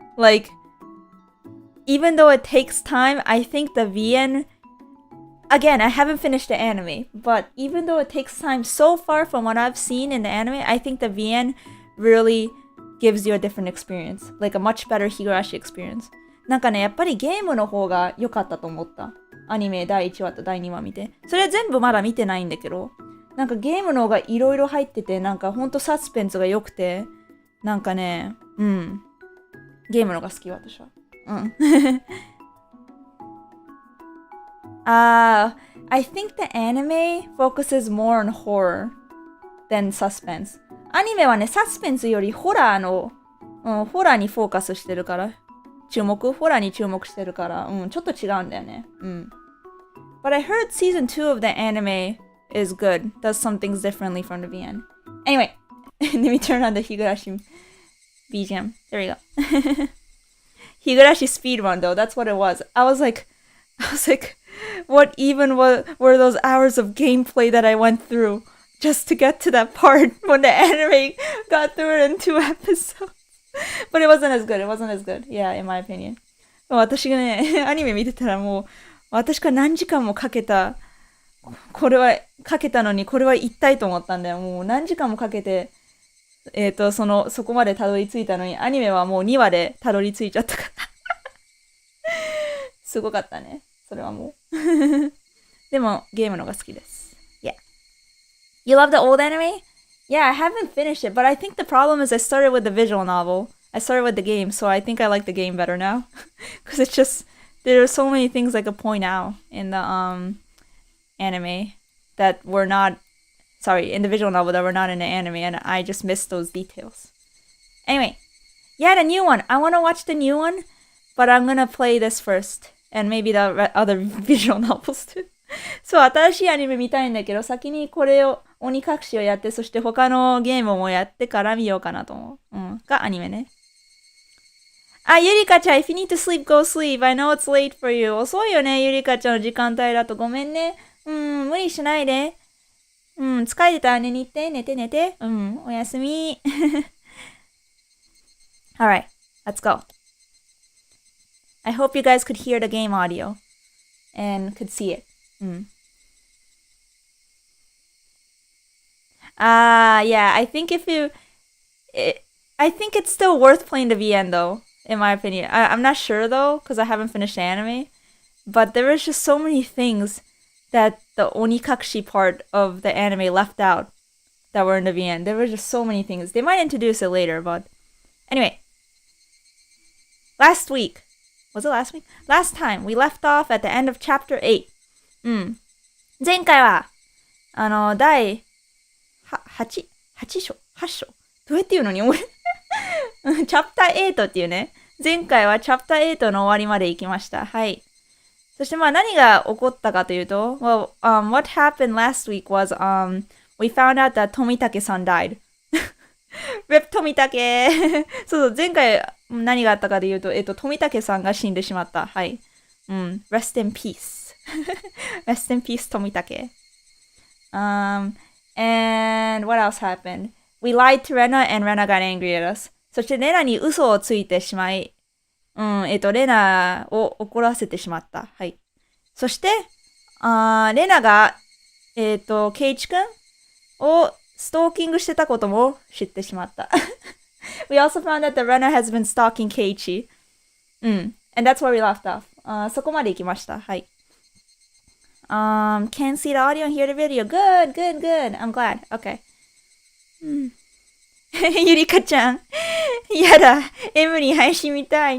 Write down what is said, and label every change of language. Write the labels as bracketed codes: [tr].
[en] Like, even though it takes time, I think the VN again, I haven't finished the anime, but even though it takes time so far from what I've seen in the anime, I think the VN really gives you a different experience. Like a much better Higurashi experience. [ja] なんかね、やっぱりゲームの方が良かったと思った。アニメ第1話と第2話見て。それ全部まだ見てないんだけど、なんかゲームの方がいろいろ入ってて、なんかほんとサスペンスが良くて、なんかね、ゲームの方が好き私は。 [en] I think the anime focuses more on horror than suspense. [ja] アニメはね、サスペンスよりホラーの、ホラーにフォーカスしてるから。ホラーに注目してるから、ちょっと違うんだよね。 [en] But I heard season 2 of the anime is good. Does some things differently from the VN. Anyway, let me turn on the Higurashi BGM. There we go. Higurashi speedrun though, that's what it was. I was like, what even were those hours of gameplay that I went through just to get to that part when the anime got through it in 2 episodes? But it wasn't as good. It wasn't as good. Yeah, in my opinion. [ja] 私がね、アニメ見てたらもう、私が何時間もかけたのに、これは言いたいと思ったんだよ。もう何時間もかけて、そこまでたどり着いたのに、アニメはもう2話でたどり着いちゃったから。すごかったね。それはもう。でも、ゲームのが好きです。 [en] Yeah. You love the old anime? Yeah, I haven't finished it, but I think the problem is I started with the visual novel. I started with the game, so I think I like the game better now. Because it's just, there are so many things I could point out in the anime that were not, in the visual novel that were not in the anime, and I just missed those details. Anyway, yeah, the new one. I want to watch the new one, but I'm gonna play this first, and maybe the other visual novels too. [ja] そう、新しいアニメ見たいんだけど、先にこれを、鬼隠しをやって、そして他のゲームもやってから見ようかなと思う。がアニメね。 [en] ゆりかちゃん、if you need to sleep, go sleep. I know it's late for you. [ja] 遅いよね、ゆりかちゃんの時間帯だと。ごめんね。無理しないで。疲れてたらね、寝て。おやすみ。 [en] Alright, let's go. I hope you guys could hear the game audio and could see it. Yeah, I think I think it's still worth playing the VN though, in my opinion. I'm not sure though, because I haven't finished the anime. But there was just so many things that the Onikakushi part of the anime left out that were in the VN. There were just so many things. They might introduce it later, but anyway. Last week. Was it last week? Last time, we left off at the end of chapter 8. [ja] 前回は、第8章どうやって言うのに俺チャプター8っていうね。前回はチャプター8の終わりまで行きました。はい。そしてまあ何が起こったかというと、 [en] well, what happened last week was, we found out that Tomitake-san died. Rip Tomitake! [ja] そう、前回何があったかというと、Tomitakeさんが死んでしまった。はい。 [en] Rest in peace. Rest in peace, Tomitake. And what else happened? We lied to Rena and Rena got angry at us. [ja] そしてレナに嘘をついてしまい、レナを怒らせてしまった。はい。そして、レナが、ケイチ君をストーキングしてたことも知ってしまった。 [en] We also found that the Rena has been stalking Keiichi. And that's where we left off. [ja] そこまで行きました。はい。 [en] Can see the audio and hear the video. Good. I'm glad. Okay. [ja] ゆりかちゃん。やだ。エムリン配信見たい。